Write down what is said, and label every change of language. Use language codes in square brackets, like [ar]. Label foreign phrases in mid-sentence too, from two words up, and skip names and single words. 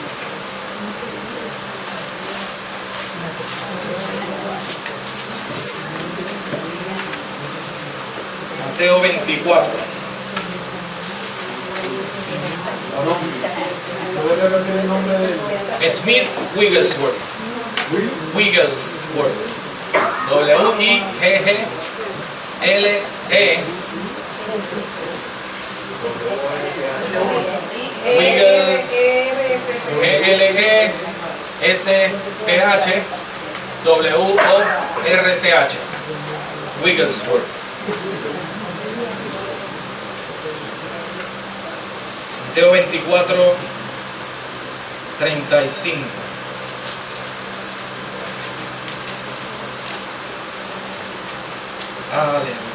[es] Mateo 24. Smith Wigglesworth. Wigglesworth. W-I-G-G-L-E. Wigglesworth. W-O-R-T-H, W-O-R-T-H, Wigglesworth. Mateo 24, 35. Aleluya.